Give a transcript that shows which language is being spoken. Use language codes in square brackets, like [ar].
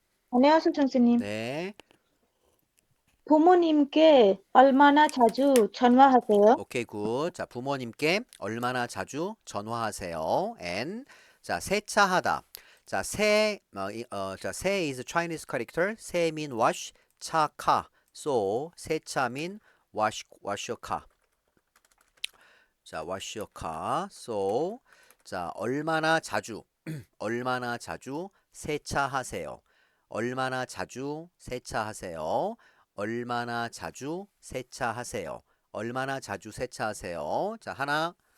[ko] 안녕하세요, 선생님. 네. 부모님께 얼마나 자주 전화하세요? [en] 오케이, 굿. [ko] 자, 부모님께 얼마나 자주 전화하세요? And 자, 세차하다. [en] 자, 자, 세 is Chinese character. 세 mean wash, 차 car. So 세차 mean wash your car. 자, wash your car. [ko] So 자, 얼마나 자주 얼마나 자주 세차하세요. 얼마나 자주 세차하세요. 얼마나 자주 세차하세요. 얼마나 자주 세차하세요. 자, 하나.